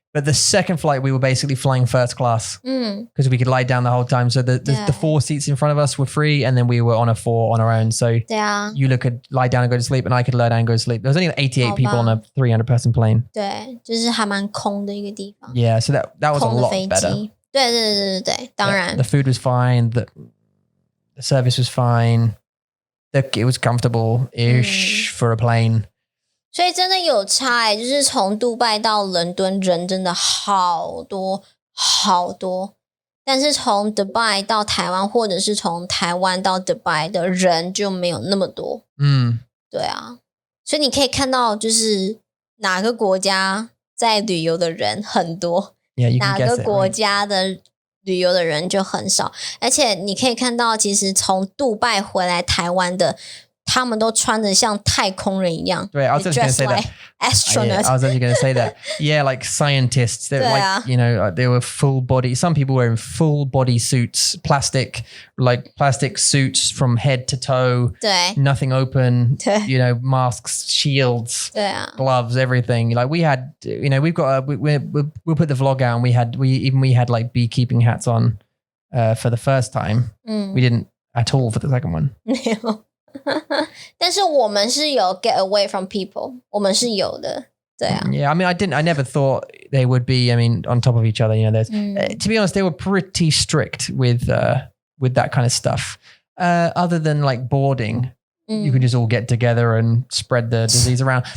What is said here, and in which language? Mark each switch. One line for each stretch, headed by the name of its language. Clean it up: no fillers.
English: But the second flight, we were basically flying first class because we could lie down the whole time. So the 4 seats in front of us were free, and then we were on a 4 on our own. So you could lie down and go to sleep, and I could lie down and go to sleep. There was only 88 people on a 300-person plane.
Chinese: 对，就是还蛮空的一个地方。
English: Yeah, so that was a lot better.
Chinese: 对，当然。
English: The food was fine. The service was fine. It was comfortable-ish for a plane.
Chinese: 所以真的有差就是从杜拜到伦敦人真的好多好多，但是从 Dubai 到台湾或者是从台湾到 Dubai 的人就没有那么多。对啊，所以你可以看到就是哪个国家在旅游的人很多，哪个国家的旅游的人就很少，而且你可以看到其实从杜拜回来台湾的他们都穿得像太空人一样。
English: 对 I was just going to say that. Astronauts. I was actually going to say that. Yeah, like scientists. They're like, you know, they were full body. Some people were in full body suits, plastic suits from head to toe.
Chinese: 对
English: Nothing open.
Chinese: 对
English: You know, masks, shields,
Chinese: 对啊
English: gloves, everything. Like we had, you know, we'll put the vlog out, and we had like beekeeping hats on for the first time. We didn't at all for the second one.
Chinese: 没有但是我们是有
English: get away from people，
Chinese: 我们是有的，对啊。
English: Yeah, I mean, I never thought they would be. I mean, on top of each other. You know, there's to be honest, they were pretty strict with that kind of stuff. Other than like boarding, you could just all get together and spread the disease around.